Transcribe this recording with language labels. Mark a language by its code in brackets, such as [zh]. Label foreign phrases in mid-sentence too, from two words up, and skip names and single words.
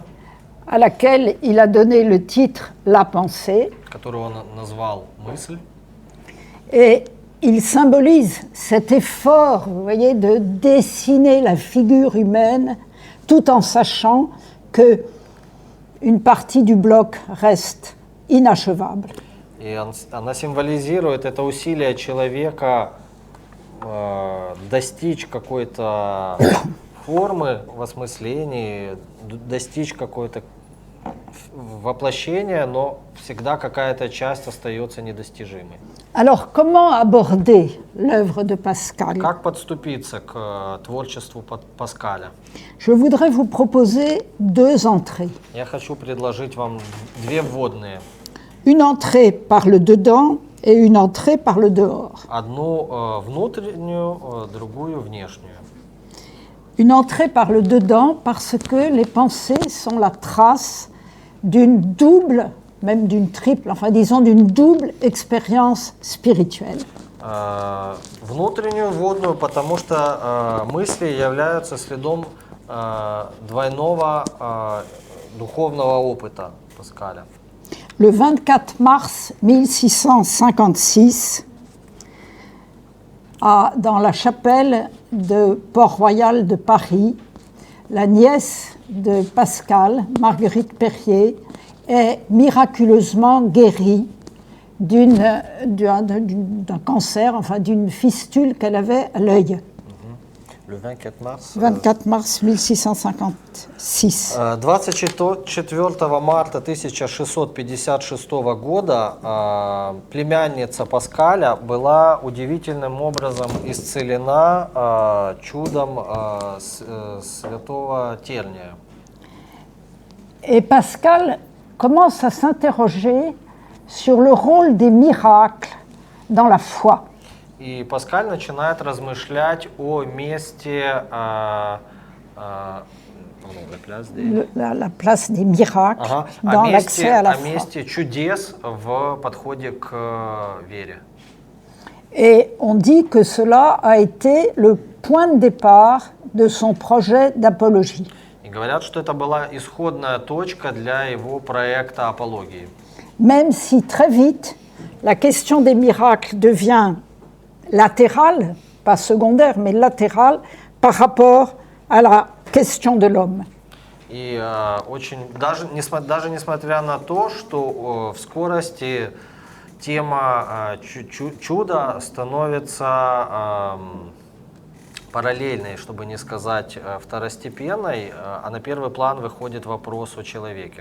[fr] à laquelle il a donné le titre La pensée, [ru] которую он назвал «Мысль». [fr] et il symbolise cet effort, vous voyez, de dessiner la figure humaine tout en sachant que une partie du bloc reste inachevable. [ru] И она символизирует это усилие человека достичь какой-то формы в осмыслении, достичь какой-то воплощения, но всегда какая-то часть остается недостижимой. [fr] Alors, comment aborder l'œuvre de Pascal? [ru] Как подступиться к творчеству Паскаля? [fr] Je voudrais vous proposer deux entrées. [ru] Я хочу предложить вам две вводные. [fr] Une entrée par le dedans et une entrée par le dehors. [ru] Одну внутреннюю, другую внешнюю. [fr] Une entrée par le dedans parce que les pensées sont la trace d'une double, même d'une triple, enfin disons d'une double expérience spirituelle. [ru] Внутреннюю вводную, потому что мысли являются следом двойного духовного опыта Паскаля. [fr] Le 24 mars 1656, dans la chapelle de Port-Royal de Paris, la nièce de Pascal, Marguerite Perrier, est miraculeusement guérie d'un cancer, enfin d'une fistule qu'elle avait à l'œil. Le 24 mars. 24 mars 1656. [ru] 24 марта 1656 года племянница Паскаля была удивительным образом исцелена чудом святого Терния. [fr] Et Pascal commence à s'interroger sur le rôle des miracles dans la foi. [ru] И Паскаль начинает размышлять о месте [fr] La place des miracles dans l'accès à la foi. [ru] О месте чудес в подходе к вере. [fr] Et on dit que cela a été le point de départ de son projet d'apologie. [ru] И говорят, что это была исходная точка для его проекта апологии. [fr] Même si très vite, la question des miracles devient latérale, pas secondaire, mais latérale par rapport à la question de l'homme. [ru] И даже несмотря на то, что в скорости тема чуда становится параллельной, чтобы не сказать второстепенной, а на первый план выходит вопрос о человеке.